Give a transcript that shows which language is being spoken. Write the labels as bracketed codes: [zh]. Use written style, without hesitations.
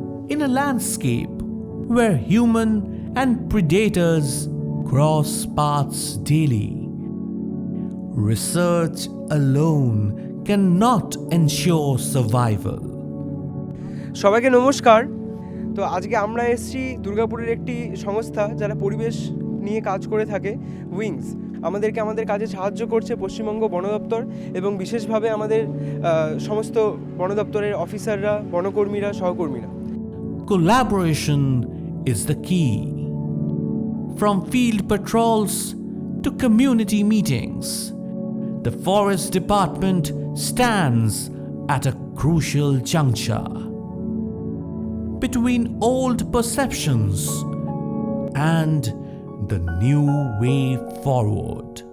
[en] In a landscape where human and predators cross paths daily, research alone cannot ensure survival. [bn] সবাইকে নমস্কার। তো আজকে আমরা এসেছি দুর্গাপুরের একটি সংস্থা যারা পরিবেশ নিয়ে কাজ করে থাকে, উইংস। আমাদেরকে আমাদের কাজে সাহায্য করছে পশ্চিমবঙ্গ বন দপ্তর এবং বিশেষভাবে আমাদের সমস্ত বন দপ্তরের অফিসাররা, বনকর্মীরা, সহকর্মীরা। [en] Collaboration is the key. From field patrols to community meetings, the Forest Department stands at a crucial juncture between old perceptions and the new way forward.